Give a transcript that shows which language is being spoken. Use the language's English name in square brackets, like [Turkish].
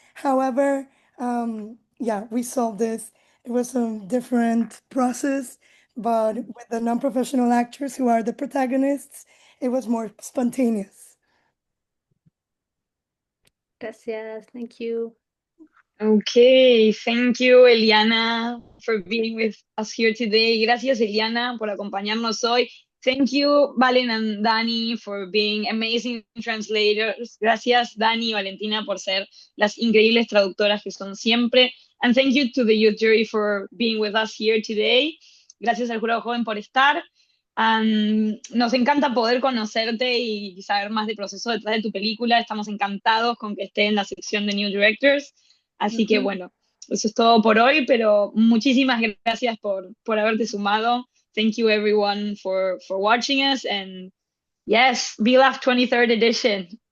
[English] However, yeah, we solved this. It was a different process, but with the non-professional actors who are the protagonists, it was more spontaneous. [Spanish] Gracias, [English] thank you. Okay, thank you, Eliana, for being with us here today. [Spanish] Gracias, Eliana, por acompañarnos hoy. [English] Thank you, Valen and Dani, for being amazing translators. [Spanish] Gracias, Dani y Valentina, por ser las increíbles traductoras que son siempre. [English] And thank you to the youth jury for being with us here today. [Spanish] Gracias al jurado joven por estar. Nos encanta poder conocerte y saber más del proceso detrás de tu película. Estamos encantados con que esté en la sección de New Directors. Así que bueno, eso es todo por hoy, pero muchísimas gracias por haberte sumado. [English] Thank you everyone for watching us, and yes, BLAF 23rd edition.